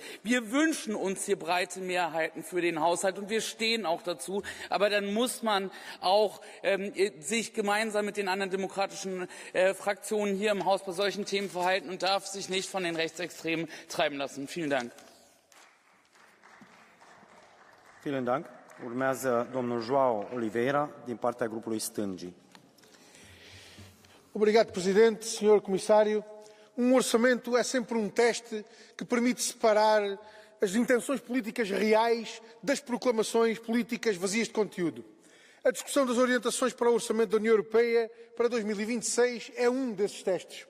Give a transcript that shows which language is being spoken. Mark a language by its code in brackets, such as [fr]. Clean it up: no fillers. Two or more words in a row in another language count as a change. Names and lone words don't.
[de] Wir wünschen uns hier breite Mehrheiten für den Haushalt und wir stehen auch dazu. Aber dann muss man auch sich gemeinsam mit den anderen demokratischen Fraktionen hier im Haus bei solchen Themen verhalten und darf sich nicht von den Rechtsextremen treiben lassen. Vielen Dank. Vielen Dank. [ro] Urmează domnul João Oliveira din partea grupului Stângii. [pt] Obrigado, Presidente, Senhor Comissário. Orçamento é sempre teste que permite separar as intenções políticas reais das proclamações políticas vazias de conteúdo. A discussão das orientações para o orçamento da União Europeia para 2026 é desses testes.